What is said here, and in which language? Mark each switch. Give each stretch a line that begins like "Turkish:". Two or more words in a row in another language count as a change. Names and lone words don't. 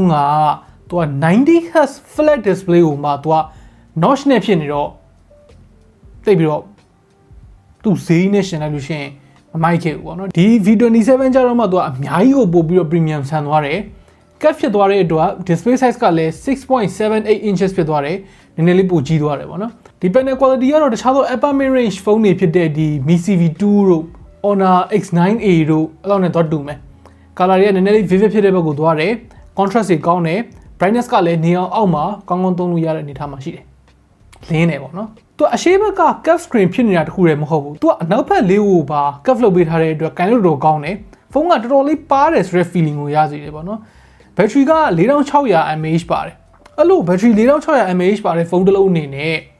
Burmese: သူက 90Hz
English: flat display
Burmese: ကိုမှသူက notch နဲ့ဖြစ်နေတော့တိတ်ပြီးတော့သူဈေးနဲ့ရှင်လိုက်လို့ရှိရင်မမိုက်ခဲ့ဘူးပေါ့နော်ဒီ V27 ကျတော့မှသူကအများကြီးကိုပို့ပြီးတော့ premium ဆန်သွားတယ် cut ဖြစ်သွားတဲ့အတွက်
English: display size
Burmese: ကလည်း 6.78 inches ဖြစ်သွားတယ်နည်းနည်းလေးပိုကြီးသွားတယ်ပေါ့နော်ဒီ
English: panel quality
Burmese: ကတော့တခြားသော
English: upper mid range phone
Burmese: တွေဖြစ် တဲ့ဒီ Mi CV2 တို့ Honor X9A တို့အဲ့လောက်နဲ့တော့တူမယ် color တွေကနည်းနည်းလေး vivid ဖြစ်တဲ့ဘက်ကိုသွားတယ် contrast တွေကောင်းတယ် brightness ကလည်းနေအောင်အောက်မှာကောင်းကောင်းသုံးလို့ရတဲ့အနေအထားမှာရှိတယ်လင်းနေပေါ့နော်သူအရှိဘက်က
English: curve screen
Burmese: ဖြစ်နေတာတခုတည်းမဟုတ်ဘူးသူကအနောက်ဘက်လေးကိုပါ curve လုပ်ပေးထားတဲ့အတွက် ကန်လို့တော့ကောင်းတယ်ဖုန်းကတော်တော်လေးပါတယ်ဆိုတဲ့ feeling ကိုရစေတယ်ပေါ့နော် battery က 4600 mAh ပါတယ်အဲ့လို battery 4600 mAh ပါတဲ့ဖုန်းတစ်လုံးအနေနဲ့